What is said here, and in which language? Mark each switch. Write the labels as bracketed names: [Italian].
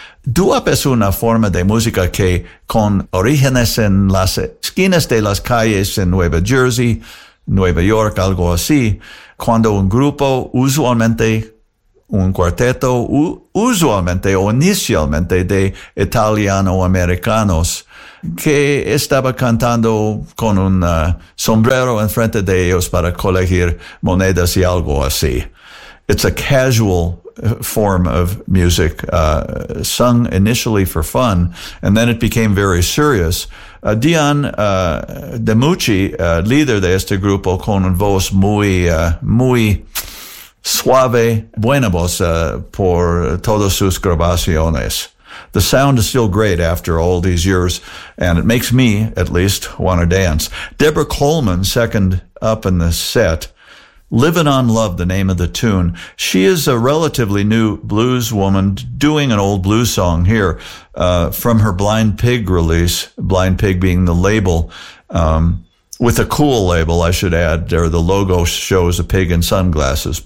[Spanish] Doo-wop es una forma de música que con orígenes en las esquinas de las calles en Nueva Jersey, Nueva York, algo así, cuando un grupo, usualmente un cuarteto, usualmente o inicialmente de italiano-americanos, que estaba cantando con un sombrero enfrente de ellos para colegir monedas y algo así. [English] It's a casual form of music, sung initially for fun, and then it became very serious. [Spanish] Dion DeMucci, líder de este grupo, con un voz muy, muy suave, buena voz por todas sus grabaciones. [English] The sound is still great after all these years, and it makes me, at least, want to dance. Deborah Coleman, second up in the set. Living on Love, the name of the tune. She is a relatively new blues woman doing an old blues song here from her Blind Pig release, Blind Pig being the label, with a cool label, I should add, there the logo shows a pig in sunglasses.